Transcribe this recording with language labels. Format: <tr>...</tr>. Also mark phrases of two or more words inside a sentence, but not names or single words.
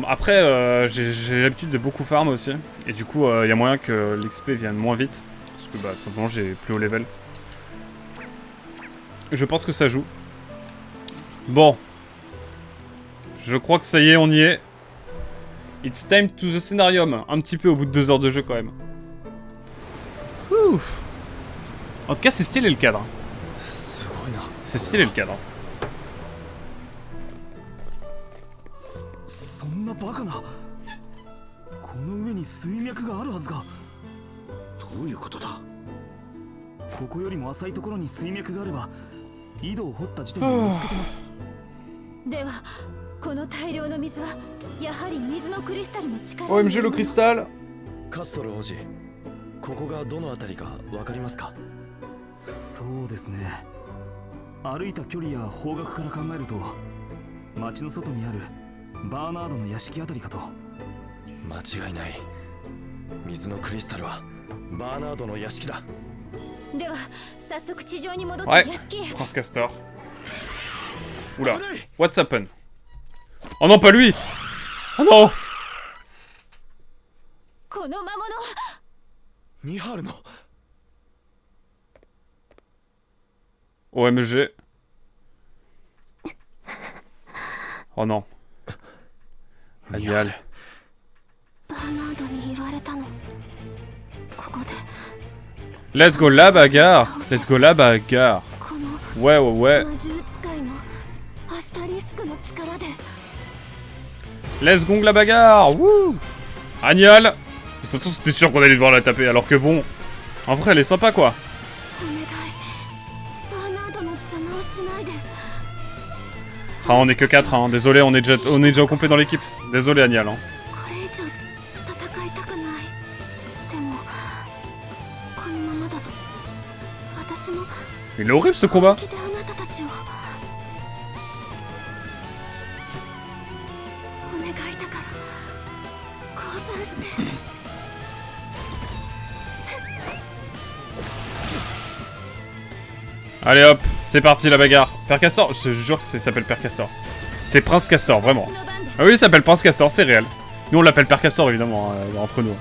<fr>Après j'ai l'habitude de beaucoup farm aussi. Et du coup il y a moyen que l'XP vienne moins vite. Parce que bah tout simplement j'ai plus haut level. Je pense que ça joue. Bon. Je crois que ça y est, on y est.</fr> <en>It's time to the scénarium.</en> <fr>Un petit peu au bout de 2 heures de jeu quand même. Ouf. En tout cas, c'est stylé le cadre. C'est stylé le cadre.</fr> <ja>そんなバカな。この上に水脈があるはずが。どういうことだ。ここよりも浅いところに水脈があれば、井戸を掘った時点で見つけてます。では、この大量の水はやはり水のクリスタルの力。</ja> <fr>OMG le cristal.</fr> <ja>カストル王子、ここがどの辺りかわかりますか？そうですね。歩いた距離や方角から考えると、町の外にあるバーナードの屋敷あたりかと。間違いない。水のクリスタルはバーナードの屋敷だ。では、早速地上に戻って屋敷へ。</ja> <fr>Prince Castor. Oula.</fr> <en>What's happened?</en> <fr>Oh non, pas lui! Oh non!</fr> <ja>この魔物。ニハールの。</ja> <fr>OMG. Oh non. Agnal.</fr> <ja>バーナードに言われたの。ここで。</ja> <en>Let's go</en> <fr>la bagarre!</fr> <en>Let's go</en> <fr>la bagarre!</fr> <ja>この</ja> <fr>Ouais, ouais, ouais.</fr> <ja>魔獣使いのアスタリスクの力で。</ja> <en>Let's go</en> <fr>la bagarre! Wouh! Agnal! De toute façon, c'était sûr qu'on allait devoir la taper, alors que bon. En vrai, elle est sympa quoi.</fr> <ja>お願い。バーナードの邪魔をしないで。</ja> <fr>Ah, on est que 4, hein. Désolé, on est déjà au complet dans l'équipe. Désolé, Agnal. Hein.</fr> <ja>これ以上戦いたくない。でもこのままだと私も。</ja> <fr>Il est horrible ce combat.</fr> <ja>本気であなたたちを。お願いだから降参して。</ja> <fr>Allez hop, c'est parti la bagarre. Père Castor, je te jure que ça s'appelle Père Castor. C'est Prince Castor, vraiment. Ah oui, il s'appelle Prince Castor, c'est réel. Nous on l'appelle Père Castor évidemment, entre nous.</fr>